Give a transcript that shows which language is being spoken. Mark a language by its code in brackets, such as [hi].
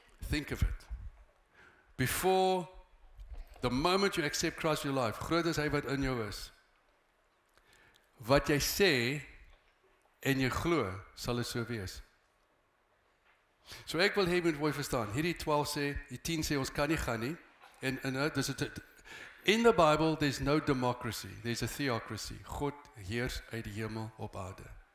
[en] Think of it. Before the moment you accept Christ in your life, [af] groot is hy wat in jou is. Wat jy sê en jy glo, sal dit so wees. So ek wil hê moet mooi verstaan. Hierdie 12 sê, die 10 sê ons kan nie gaan nie. En dis dit. [en] In the Bible there's no democracy, there's a theocracy. [af] God heers uit die hemel op aarde.